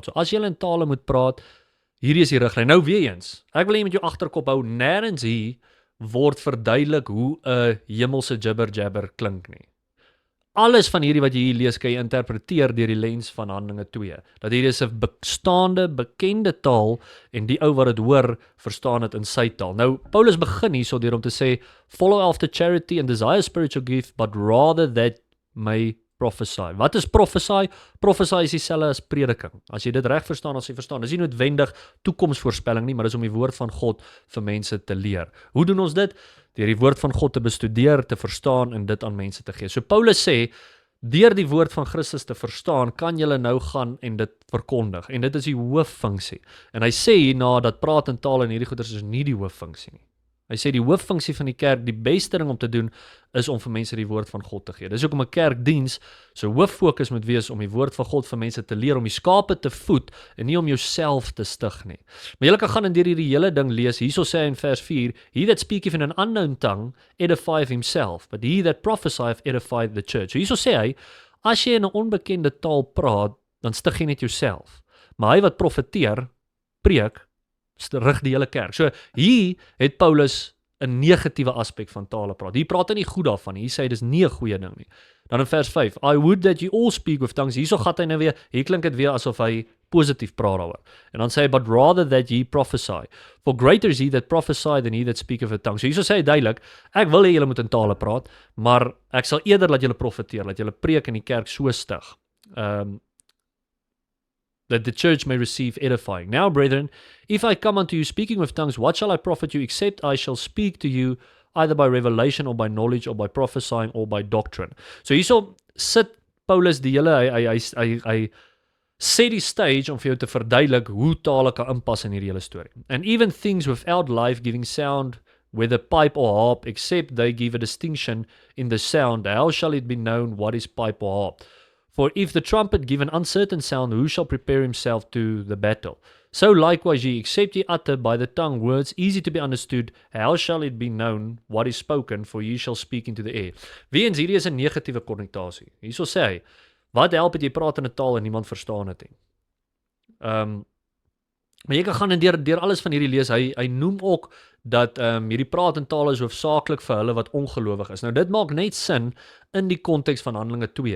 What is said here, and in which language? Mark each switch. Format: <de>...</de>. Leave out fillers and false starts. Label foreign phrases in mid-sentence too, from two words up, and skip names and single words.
<af>So as jy in tale moet praat, hierdie is die riglyn. Nou weer eens, ek wil jy met jou agterkop hou, nêrens hier word verduidelik hoe 'n hemelse jibber-jabber klink nie. Alles van hierdie wat jy hier lees, kan jy interpreteer deur die lens van Handelinge 2. Dat hier is 'n bestaande, bekende taal en die ou wat dit hoor, verstaan dit in sy taal. Nou, Paulus begin hierso deur om te sê,</af> <en>follow after charity and desire spiritual gift, but rather that may prophesy.</en> <af>Wat is prophesy? Prophesy is dieselfde as prediking. As jy dit reg verstaan, as jy verstaan, dis nie noodwendig toekomsvoorspelling nie, maar dis om die woord van God vir mense te leer. Hoe doen ons dit? Deur die woord van God te bestudeer, te verstaan en dit aan mense te gee. So Paulus sê, deur die woord van Christus te verstaan, kan jy nou gaan en dit verkondig. En dit is die hooffunksie. En hy sê hierna dat praat in taal en hierdie goeders is nie die hooffunksie nie. Hy sê die hooffunksie van die kerk, die beste ding om te doen, is om vir mense die woord van God te gee. Dis ook om 'n kerkdiens, so hooffokus moet wees om die woord van God vir mense te leer, om die skape te voed, en nie om jouself te stig nie. Maar jy kan gaan en deur hierdie hele ding lees, hierso sê hy in vers 4,</af> <en>he that speaketh in an unknown tongue, edifieth himself, but he that prophesieth edifieth the church.</en> <af>So hierso sê hy, as jy in 'n onbekende taal praat, dan stig jy net jouself. Maar hy wat profeteer, preek, rig die hele kerk. So hier het Paulus 'n negatiewe aspek van tale praat. Hier praat hy nie goed daarvan nie. Hier sê hy dis nie 'n goeie ding nie. Dan in vers 5,</af> <en>I would that you all speak with tongues.</en> <af>Hierso gaan hy nou weer, hier klink dit weer asof hy positief praat daaroor. En dan sê hy,</af> <en>but rather that ye prophesy. For greater is he that prophesy than he that speaketh with tongues.</en> <af>So hierso sê hy duidelik, ek wil hê julle moet in tale praat, maar ek sal eerder laat julle profeteer, laat julle preek in die kerk so stig.</af> <en>That the church may receive edifying. Now, brethren, if I come unto you speaking with tongues, what shall I profit you, except I shall speak to you either by revelation or by knowledge or by prophesying or by doctrine.</en> <af>So hierso sit Paulus die hele, hy set die stage om vir jou te verduidelik hoe tale kan inpas in hierdie hele storie.</af> <en>And even things without life-giving sound, whether pipe or harp, except they give a distinction in the sound, how shall it be known what is pipe or harp? For if the trumpet give an uncertain sound, who shall prepare himself to the battle? So likewise ye, except ye utter by the tongue words easy to be understood, how shall it be known what is spoken, for ye shall speak into the air.</en> <af>Weens hierdie is 'n negatiewe konnotasie. Hierso sê hy, wat help het jy praat in 'n taal en niemand verstaan dit nie? Maar jy kan gaan en deur alles van hierdie lees, hy noem ook dat hierdie praat in tale is hoofsaaklik vir hulle wat ongelowig is. Nou dit maak net sin in die konteks van Handelinge 2.</af>